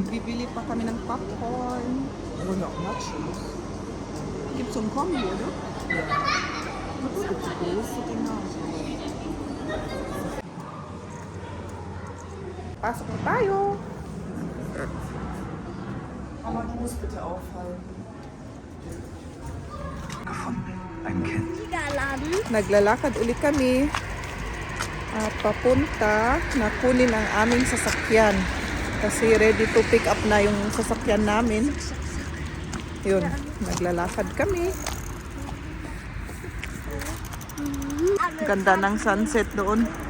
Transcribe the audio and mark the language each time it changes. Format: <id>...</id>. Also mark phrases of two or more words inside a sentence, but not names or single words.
<tl>Bibili pa kami ng popcorn. Wala,</tl> <de>nachos. Gibt's zum Kombi, oder? Ja. Was gibt's große Dinger?</de> <tl>Pasok na tayo.</tl> <de>Mama, du musst bitte aufhalten. Ein Kind. Laden.</de> <tl>Naglalakad ulit kami at papunta na kunin ang aming sasakyan. Kasi</tl> <en>ready to pick up</en> <tl>na yung sasakyan namin. Yun, naglalakad kami. Ganda ng sunset doon.</tl>